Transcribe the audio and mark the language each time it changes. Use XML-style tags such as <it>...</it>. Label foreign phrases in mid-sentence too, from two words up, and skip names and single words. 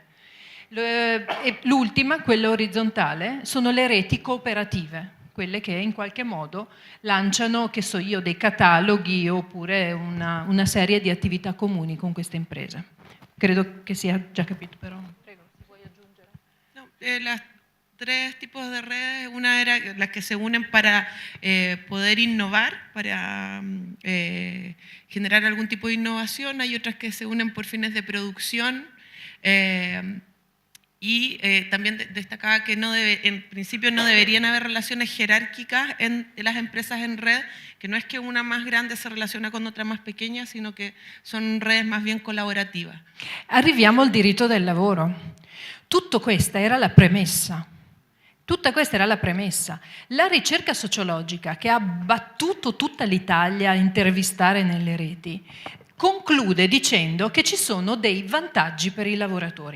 <it>E l'ultima, quella orizzontale, sono le reti cooperative, quelle che in qualche modo lanciano, che so io, dei cataloghi oppure una serie di attività comuni con queste imprese. Credo che sia già capito, però prego, se vuoi aggiungere.</it> <es>No, las tres tipos de redes, una era las que se unen para poder innovar, para generar algún tipo de innovación, hay otras que se unen por fines de producción, y también destacaba que en principio no deberían haber relaciones jerárquicas en las empresas en red, que no es que una más grande se relaciona con otra más pequeña, sino que son redes más bien colaborativas.</es> <it>Arriviamo al diritto del lavoro. Tutta questa era la premessa. Tutta questa era la premessa. La ricerca sociologica che ha battuto tutta l'Italia a intervistare nelle reti conclude dicendo che ci sono dei vantaggi per i lavoratori.</it>